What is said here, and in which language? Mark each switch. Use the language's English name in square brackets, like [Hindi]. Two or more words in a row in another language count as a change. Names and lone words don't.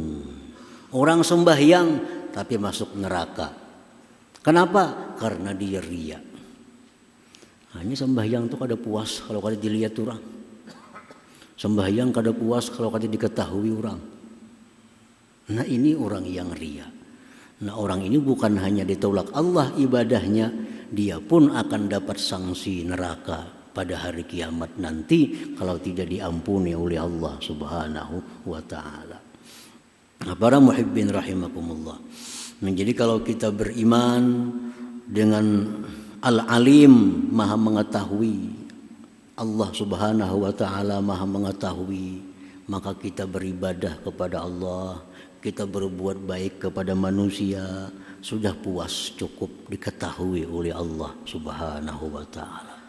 [Indonesian] Orang sembahyang tapi masuk neraka. Kenapa? Karena dia riya. [Banjar] Hanya sembahyang itu kada puas kalau kada dilihat orang. Sembahyang kada puas kalau kada diketahui orang. [Indonesian] Nah, ini orang yang riya. Nah, orang ini bukan hanya ditolak Allah ibadahnya, dia pun akan dapat sanksi neraka pada hari kiamat nanti kalau tidak diampuni oleh Allah [Arabic] سبحانه وتعالى. [Indonesian] Nah, para [Arabic] المحبين رحمكم الله. [Indonesian] Nah, jadi kalau kita beriman dengan Al-Alim, Maha mengetahui, Allah [Arabic] سبحانه وتعالى [Indonesian] Maha mengetahui, maka kita beribadah kepada Allah, kita berbuat baik kepada manusia, sudah puas cukup diketahui oleh Allah [Arabic] سبحانه وتعالى.